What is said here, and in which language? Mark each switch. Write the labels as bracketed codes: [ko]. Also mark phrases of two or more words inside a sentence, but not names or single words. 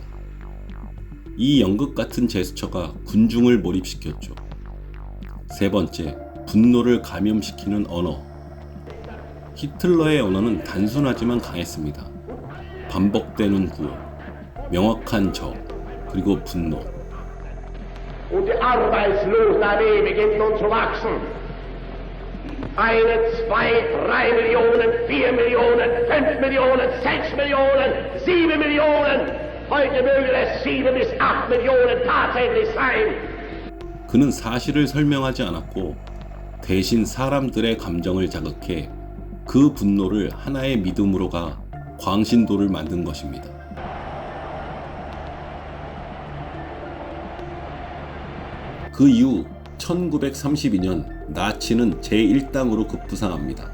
[ko] 이 연극 같은 제스처가 군중을 몰입시켰죠. 세 번째, 분노를 감염시키는 언어. 히틀러의 언어는 단순하지만 강했습니다. 반복되는 구호, 명확한 적, 그리고 분노. [de] Und die arbeitslose Armee beginnt nun zu wachsen. 1, 2, 3 Millionen, 4 Millionen, 5 Millionen, 6 Millionen, 7 Millionen. Heute mögen es 7 bis 8 Millionen tatsächlich sein. [ko] 그는 사실을 설명하지 않았고 대신 사람들의 감정을 자극해 그 분노를 하나의 믿음으로 가 광신도를 만든 것입니다. 그 이후 1932년 나치는 제1당으로 급부상합니다.